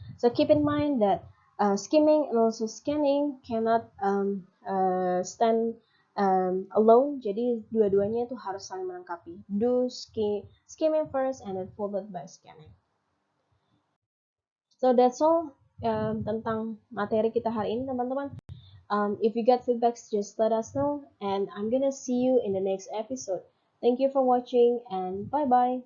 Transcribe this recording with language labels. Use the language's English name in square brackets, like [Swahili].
[English] So keep in mind that skimming and also scanning cannot stand alone. [Indonesian] Jadi dua-duanya itu harus saling melengkapi. [English] Do skimming first and then followed by scanning. So that's all [Indonesian] tentang materi kita hari ini teman-teman. [English] If you got feedbacks, just let us know, and I'm gonna see you in the next episode. Thank you for watching and bye bye.